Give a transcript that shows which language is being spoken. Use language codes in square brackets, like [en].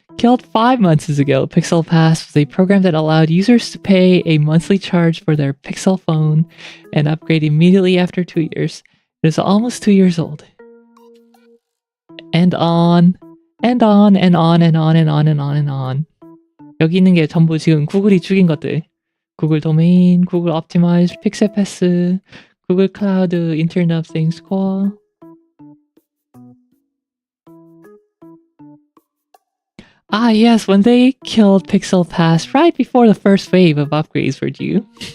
[en] Killed 5 months ago, Pixel Pass was a program that allowed users to pay a monthly charge for their Pixel phone and upgrade immediately after 2 years. It is almost 2 years old. And on, and on, and on, and on, and on, and on, and on. [ko] 여기 있는 게 전부 지금 구글이 죽인 것들. 구글 도메인, 구글 옵티마이즈, 픽셀 패스, 구글 클라우드, 인터넷 오브 띵스 코어. [en] Ah, yes, when they killed Pixel Pass right before the first wave of upgrades were due.